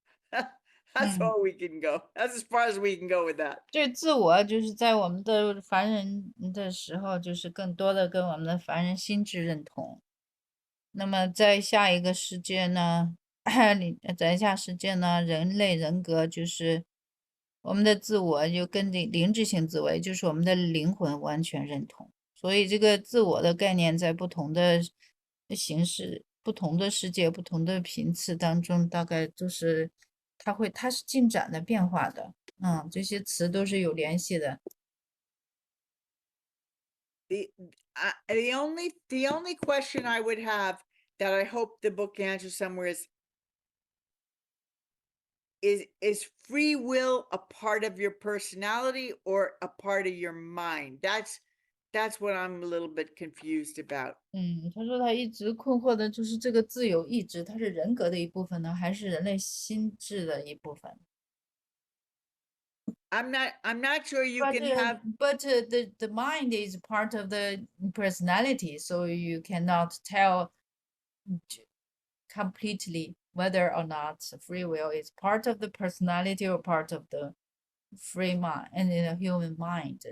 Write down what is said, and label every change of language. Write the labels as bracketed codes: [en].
[en] That's all we can go. That's as far as we can go with that. [zh] 这自我就是在我们的凡人的时候，就是更多的跟我们的凡人心智认同。那么在下一个世界呢，在下世界呢，人类人格就是我们的自我，就跟灵智性自我，就是我们的灵魂完全认同。所以这个自我的概念在不同的形式、不同的世界、不同的频次当中，大概就是它是进展的变化的。这些词都是有联系的。 [en] The only question I would have that I hope the book answers somewhere is free will a part of your personality or a part of your mind? That's what I'm a little bit confused about. [zh] 他说他一直困惑的就是这个自由意志，它是人格的一部分呢，还是人类心智的一部分？ [en] I'm not sure you But can have. the mind is part of the personality, so you cannot tell completely whether or not free will is part of the personality or part of the free mind and in a human mind.